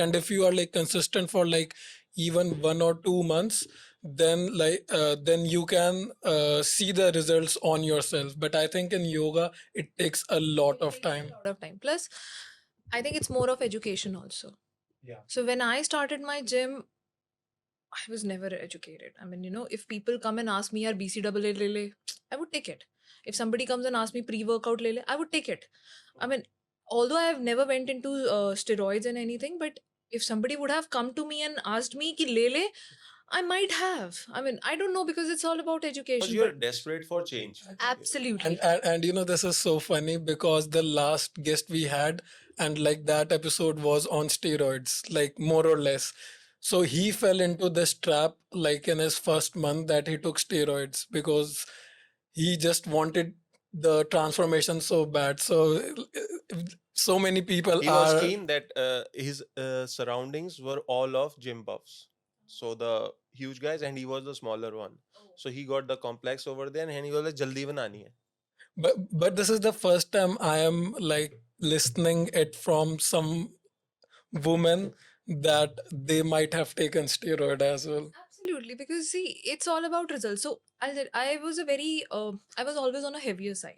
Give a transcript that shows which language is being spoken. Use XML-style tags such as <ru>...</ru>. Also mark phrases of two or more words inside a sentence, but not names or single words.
<en>And if you are like consistent for like even 1 or 2 months, then you can see the results on yourself. But I think in yoga it takes a lot of Takes a time. lot of time. Plus, I think it's more of education also. Yeah. So when I started my gym, I was never educated. I mean, if people come and ask me,</en> <hi>"यार BCAA ले ले,"</hi> <en>I would take it. If somebody comes and asks me pre-workout</en> <hi>ले ले,</hi> <en>I would take it. I mean, although I have never went into steroids and anything, but if somebody would have come to me and asked me</en> <hi>कि ले ले,</hi> <en>I might have. I mean, I don't know, because it's all about Because education. you're But desperate for change. absolutely. And you know, this is so funny because the last guest we had, and like that episode was on steroids, like more or less. So he fell into this trap like in his first month that he took steroids because he just wanted the transformation so bad. So so many people He was are. keen that his surroundings were all of gym buffs. So the huge guys, and he was the smaller one. So he got the complex over there, and he was like,</en> <hi>"जल्दी बनानी है."</hi> <en>But this is the first time I am like listening it from some woman that they might have taken steroid as well. Absolutely, because see, it's all about results. So I said I was always on a heavier side.</en>